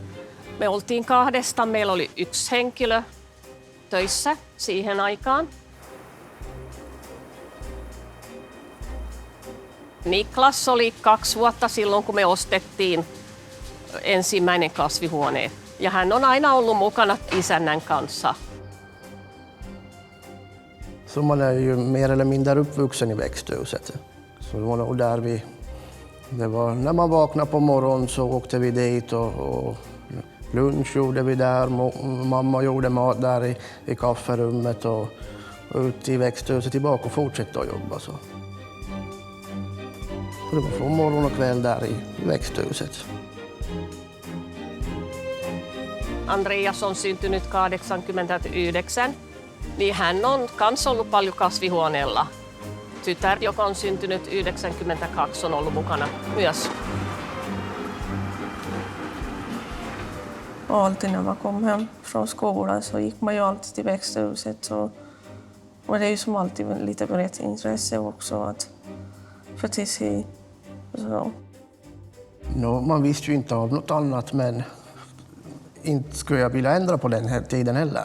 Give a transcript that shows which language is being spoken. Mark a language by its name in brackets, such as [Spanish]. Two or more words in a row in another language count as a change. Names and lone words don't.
[Finnish] Me oltiin 2, meillä oli 1 henkilö töissä siihen aikaan. Niklas oli 2 vuotta silloin, kun me ostettiin ensimmäinen kasvihuone. Ja hän on aina ollut mukana isännän kanssa. [Swedish] Så man är ju mer eller mindre uppvuxen i växthuset. Så det var nog där när man vaknade på morgonen så åkte vi dit och lunch gjorde vi där. Mamma gjorde mat där i kafferummet och ut i växthuset tillbaka och fortsatte att jobba. Så det var från morgon och kväll där i växthuset. [Finnish] Andreas on syntynyt 89, niin hän on kans ollut paljon kasvihuoneella. Tytär, joka on syntynyt 92, on ollut mukana myös. [Swedish] Och alltid när man kom hem från skolan så gick man ju alltid till växthuset. Och det är ju som alltid lite brett intresse också att för till sig. Så. Man visste ju inte av något annat, men inte skulle jag vilja ändra på den här tiden heller.